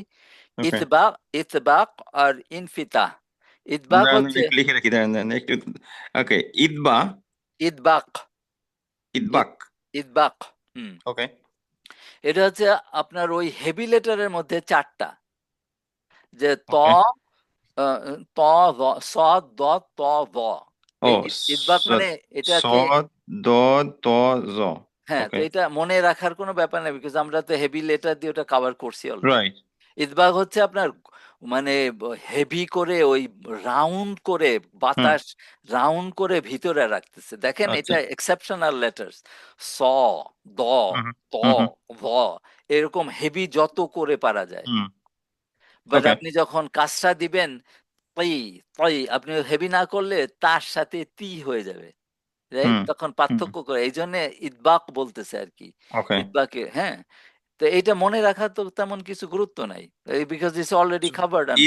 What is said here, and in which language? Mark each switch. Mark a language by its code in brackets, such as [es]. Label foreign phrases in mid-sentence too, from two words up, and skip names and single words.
[bn] ইতবাক, ইতবাক আর ইনফিতাহ। ইতবাক হচ্ছে, লিখে রাখি, দেন একটু। ওকে, ইদবা, ইতবাক, ইদবাক, ইতবাক, ওকে। এটা হচ্ছে আপনার ওই [en] heavy letter [bn] মধ্যে 4টা, যে ত, ত, স, দ, ত, ভ। ইতবাক মানে এটাকে, দ, ত, জ। হ্যাঁ, তো এটা মনে রাখার কোনো ব্যাপার নেই, বিকজ আমরা তো [en] heavy letter [bn] দিয়ে ওটা কভার করছি অলরেডি। রাইট, ইতবাক হচ্ছে আপনার মানে হেভি করে ওই রাউন্ড করে, বাতাস রাউন্ড করে ভিতরে রাখতেছে। দেখেন এটা [en] exceptional letters, [bn] স, দ, ত, ভ, এরকম হেভি যত করে পারা যায়। বাট আপনি যখন কাজটা দিবেন, তাই তাই আপনি হেভি না করলে তার সাথে তি হয়ে যাবে, রাইট? তখন পার্থক্য করে, এই জন্য ইতবাক বলতেছে আর কি, ইতবাকে। হ্যাঁ, তো এইটা মনে রাখার তো তেমন কিছু গুরুত্ব নাই, [en] because it's already covered under